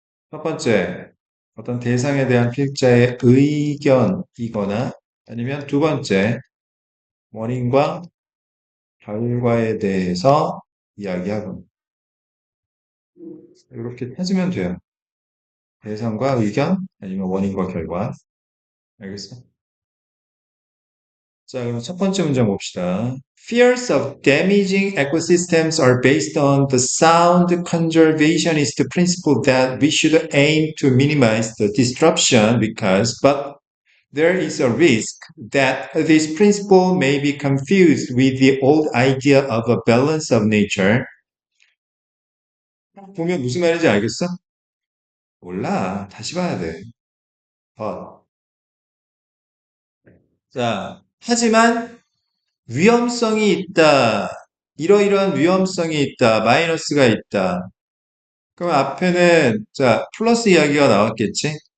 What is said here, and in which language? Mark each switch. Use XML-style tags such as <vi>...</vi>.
<ko>첫 번째, 어떤 대상에 대한 필자의 의견이거나 아니면 두 번째, 원인과 결과에 대해서 이야기하고 이렇게 찾으면 돼요. 대상과 의견 아니면 원인과 결과. 알겠어? 자, 그럼 첫 번째 문장 봅시다.</ko> <en>Fears of damaging ecosystems are based on the sound conservationist principle that we should aim to minimize the disruption but there is a risk that this principle may be confused with the old idea of a balance of nature.</en> <ko>보면 무슨 말인지 알겠어? 몰라. 다시 봐야 돼. 어. 자, 하지만 위험성이 있다. 이러이러한 위험성이 있다. 마이너스가 있다. 그럼 앞에는 자, 플러스 이야기가 나왔겠지?</ko>